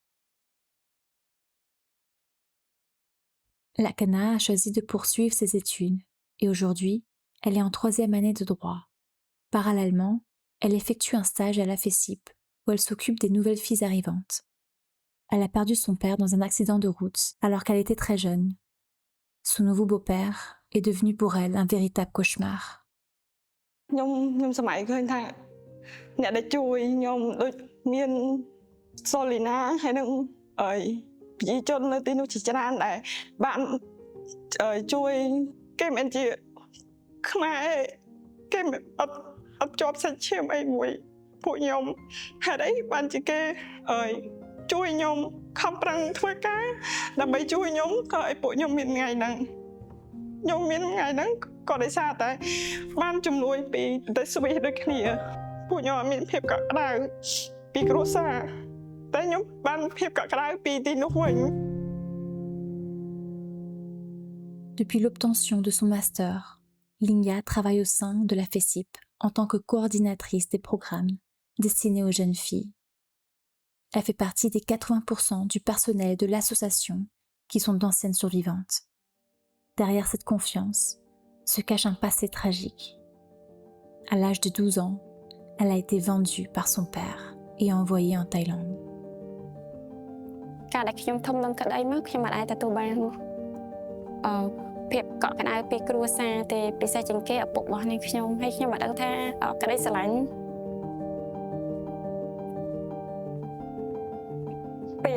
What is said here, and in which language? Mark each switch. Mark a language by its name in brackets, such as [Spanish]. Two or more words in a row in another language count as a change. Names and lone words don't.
[French] Lakana a choisi de poursuivre ses études et aujourd'hui, elle est en 3e année de droit. Parallèlement, elle effectue un stage à la FESIP où elle s'occupe des nouvelles filles arrivantes. Elle a perdu son père dans un accident de route alors qu'elle était très jeune. Son nouveau beau-père est devenu pour elle un véritable cauchemar. [Khmer] ខ្ញុំសម័យឃើញថាអ្នកដែលជួយខ្ញុំដូចមានសូលីណាហើយនឹងប្រជាជននៅទីនោះជាច្រើនដែល បានជួយគេមិនជាខ្មែរគេអត់ជាប់សាច់ឈាមអីមួយពួកខ្ញុំហេតុអីបានជាគេជួយខ្ញុំខំប្រឹងធ្វើការដើម្បីជួយខ្ញុំក៏ឲ្យពួកខ្ញុំមានថ្ងៃហ្នឹងខ្ញុំមានថ្ងៃហ្នឹងក៏ដោយសារតែបានជំនួយពីប្រទេសស្វីសដូចគ្នាពួកខ្ញុំអត់មានភាពកក់ក្ដៅពីគ្រួសារតែខ្ញុំបានភាពកក់ក្ដៅពីទីនោះវិញ [French] Depuis l'obtention de son master, Lingya travaille au sein de la FESIP en tant que coordinatrice des programmes destinés aux jeunes filles. Elle fait partie des 80% du personnel de l'association qui sont d'anciennes survivantes. Derrière cette confiance se cache un passé tragique. À l'âge de 12 ans, elle a été vendue par son père et envoyée en Thaïlande. [Khmer] ការដែលខ្ញុំធំនឹងក្តីមកខ្ញុំមិនអាចទទួលបានភាពកក់ក្ដៅពីគ្រួសារទេពិសេសជាងគេឪពុករបស់នាងខ្ញុំហើយខ្ញុំមិនដឹងថាក្តីស្រឡាញ់ពី